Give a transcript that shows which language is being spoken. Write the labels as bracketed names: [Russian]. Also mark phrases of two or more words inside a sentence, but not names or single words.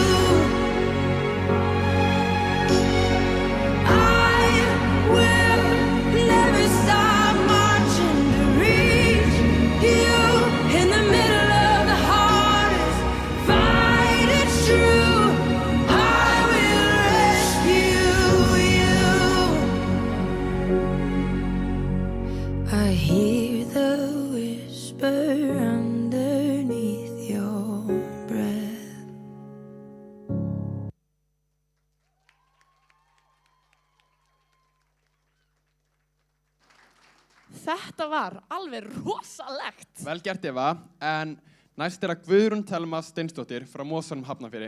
[English] I will never stop marching to reach you in the middle of the hardest fight. It's true. I will rescue you. I hear the whisper underneath your breath. [Icelandic] Þetta var alveg rosalegt. Vel gert Eva, en næst að Guðrún Thelma Steinsdóttir frá Mosvanum Hafnarfirði.